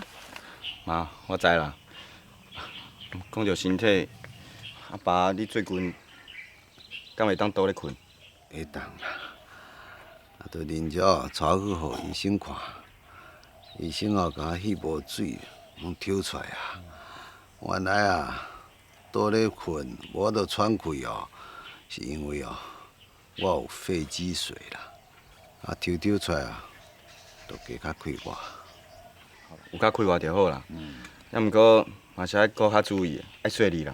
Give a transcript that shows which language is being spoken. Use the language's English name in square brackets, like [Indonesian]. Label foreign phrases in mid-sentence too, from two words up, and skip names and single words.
[Min Nan Chinese] 妈，我知啦。讲着身体，阿爸，你最近敢会当倒咧困？会当啦，啊，着恁遮带去互医生看，医生哦，甲我迄无水拢抽出来啊。原来啊，倒咧困，无着喘气哦，是因为哦，我有肺积水啦。啊，抽出来啊，着加较快活。有较快活就好啦。要毋过嘛是爱搁较注意，爱细腻啦。